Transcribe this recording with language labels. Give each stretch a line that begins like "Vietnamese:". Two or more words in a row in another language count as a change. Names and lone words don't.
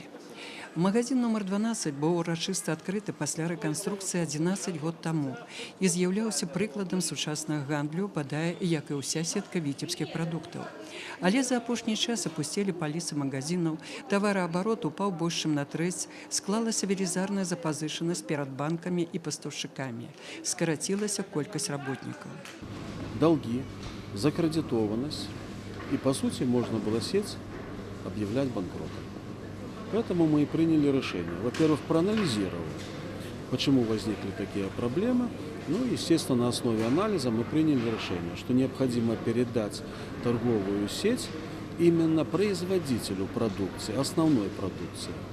Belarusian: Магазин нумар 12 быў урачыста адкрыты пасля рэканструкцыі 11 год таму і з'яўляўся прыкладам сучаснага гандлю, бадай, як і ўся сетка віцебскіх прадуктаў. Але за апошні час апусцелі паліцы магазинаў, тавараабарот упаў больш чым на трэць, склалася велізарная запазычанасць перад банкамі і пастаўшчыкамі, скарацілася колькасць работнікаў.
Russian: Долги, закредитованность, и по сути можно было сеть объявлять банкротом. Поэтому мы и приняли решение. Во-первых, проанализировать, почему возникли такие проблемы. Ну, естественно, на основе анализа мы приняли решение, что необходимо передать торговую сеть именно производителю продукции, основной продукции.